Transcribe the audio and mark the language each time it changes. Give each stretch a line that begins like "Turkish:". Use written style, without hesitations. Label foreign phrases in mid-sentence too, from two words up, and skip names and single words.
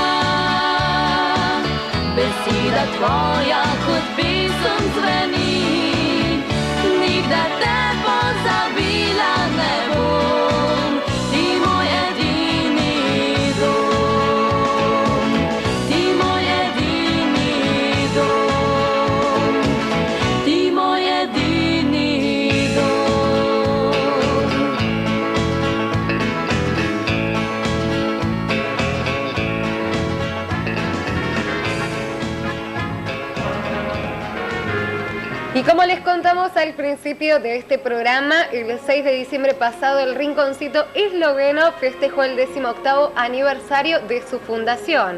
Slovenian: Beseda tvoja kot pesem zveni, nikdar te pozabila ne bom, ti moj edini dom, ti moj edini dom, ti moj edini dom.
Spanish: Y como les contamos al principio de este programa, el 6 de diciembre pasado el Rinconcito Esloveno festejó el 18º aniversario de su fundación.